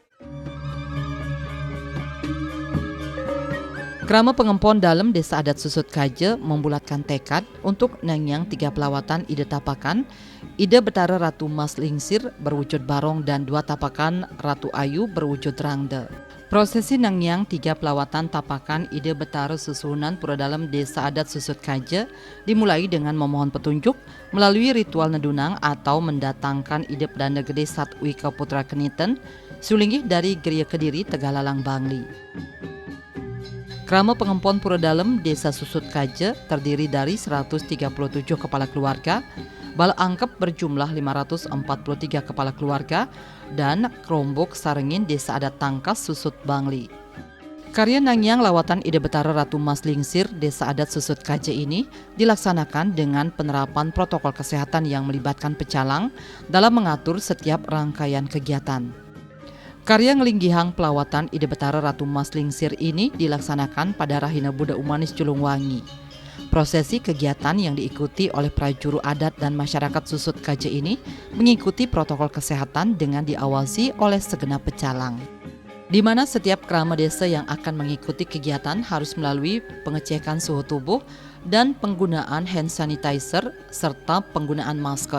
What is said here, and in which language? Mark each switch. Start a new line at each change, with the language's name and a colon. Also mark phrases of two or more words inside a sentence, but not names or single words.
Indonesian: Krama Pengempon Dalem Desa Adat Susut Kaja membulatkan tekad untuk nangyang 3 pelawatan Ida Tapakan, Ida Betara Ratu Mas Lingsir berwujud barong dan 2 tapakan Ratu Ayu berwujud rangde. Prosesi nangyang 3 pelawatan tapakan Ida Betara Susunan Pura Dalem Desa Adat Susut Kaja dimulai dengan memohon petunjuk melalui ritual nedunang atau mendatangkan Ida Pedanda Gede Satwika Putra Keniten, sulinggih dari Geria Kediri Tegalalang Bangli. Krama Pengempon Pura Dalem Desa Susut Kaja terdiri dari 137 kepala keluarga, Bal angkep berjumlah 543 kepala keluarga dan kerombok Sarengin Desa Adat Tangkas Susut Bangli. Karya Nangyang Lawatan Ide Betara Ratu Mas Lingsir Desa Adat Susut Kaje ini dilaksanakan dengan penerapan protokol kesehatan yang melibatkan pecalang dalam mengatur setiap rangkaian kegiatan. Karya Ngelinggihang Pelawatan Ide Betara Ratu Mas Lingsir ini dilaksanakan pada Rahina Buda Umanis Julungwangi. Prosesi kegiatan yang diikuti oleh prajuru adat dan masyarakat Susut Kaje ini mengikuti protokol kesehatan dengan diawasi oleh segenap pecalang, di mana setiap kerama desa yang akan mengikuti kegiatan harus melalui pengecekan suhu tubuh dan penggunaan hand sanitizer serta penggunaan masker.